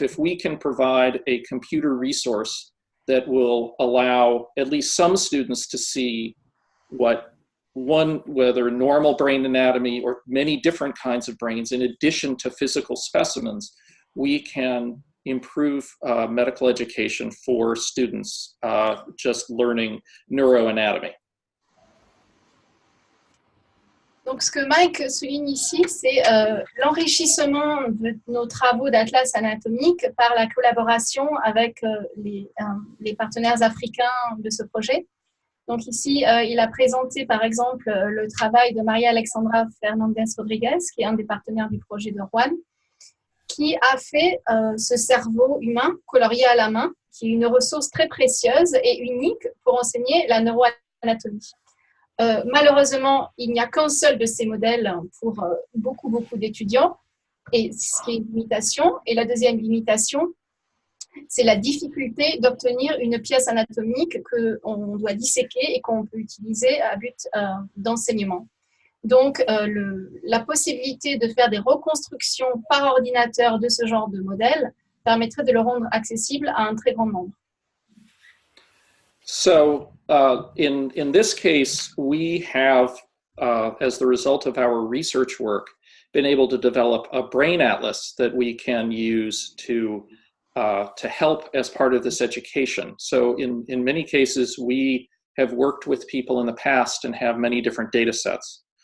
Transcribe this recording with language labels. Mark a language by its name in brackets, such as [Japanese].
[English] If we can provide a computer resource that will allow at least some students to see whether normal brain anatomy or many different kinds of brains in addition to physical specimens, we can improve medical education for students just learning neuroanatomy. [French] Donc, ce que Mike souligne ici, c'est l'enrichissement de nos travaux d'atlas anatomique par la collaboration avec les partenaires africains de ce projet. Donc ici, il a présenté par exemple le travail de Maria Alexandra Fernandez Rodriguez, qui est un des partenaires du projet de Juan, qui a fait ce cerveau humain colorié à la main, qui est une ressource très précieuse et unique pour enseigner la neuroanatomie. Malheureusement, il n'y a qu'un seul de ces modèles pour beaucoup d'étudiants, et ce qui est une limitation. Et la deuxième limitation, c'est la difficulté d'obtenir une pièce anatomique qu'on doit disséquer et qu'on peut utiliser à but d'enseignement. Donc, la possibilité de faire des reconstructions par ordinateur de ce genre de modèle permettrait de le rendre accessible à un très grand nombre. [English] So in this case, we have, as the result of our research work, been able to develop a brain atlas that we can use to help as part of this education. So in many cases, we have worked with people in the past and have many different data sets.